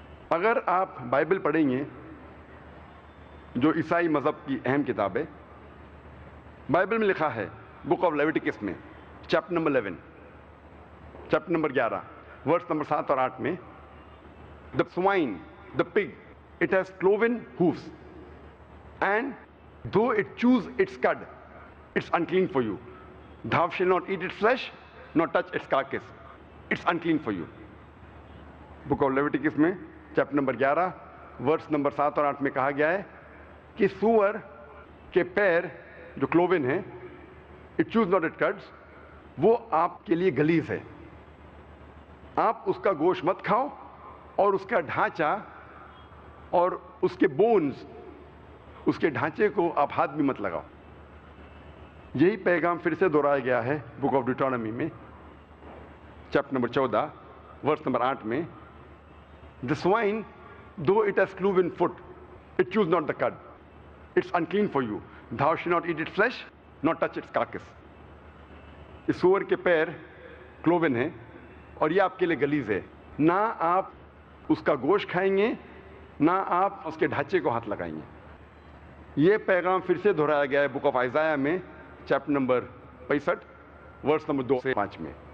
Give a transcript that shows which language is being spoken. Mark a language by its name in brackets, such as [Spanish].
[Urdu] اگر آپ بائبل پڑھیں گے جو عیسائی مذہب کی اہم کتاب ہے، بائبل میں لکھا ہے بک آف لیویٹیکس میں چیپٹر نمبر 11 ورس نمبر 7 اور 8 میں [English] the swine, the pig, it has cloven hoofs, and though it chews its cud, it's unclean for you. Thou shalt not eat its flesh, nor touch its carcass. It's unclean for you. [Urdu] Book of Leviticus میں chapter number 11 verse number 7 اور 8 میں کہا گیا ہے کہ سور کے پیر جو کلوون ہیں، [English] it chews not its cuds، [Urdu] وہ آپ کے لیے غلیظ ہے. آپ اس کا گوشت مت کھاؤ، اور اس کا ڈھانچہ اور اس کے بونز، اس کے ڈھانچے کو آپ ہاتھ بھی مت لگاؤ. یہی پیغام پھر سے دہرایا گیا ہے بک آف ڈیوٹرانومی میں چیپٹر نمبر 14 ورس نمبر 8 میں [English] the swine though it has cloven foot it chews not the cud, it's unclean for you. Thou shalt not eat its flesh nor touch its carcass. [Urdu] اس سور کے پیر کلوون ہیں اور یہ آپ کے لیے غلیظ ہے. نہ آپ اس کا گوشت کھائیں گے، نہ آپ اس کے ڈھانچے کو ہاتھ لگائیں گے. یہ پیغام پھر سے دہرایا گیا ہے بک آف آئزایہ میں چیپٹر نمبر 65 ورس نمبر 2 سے 5 میں.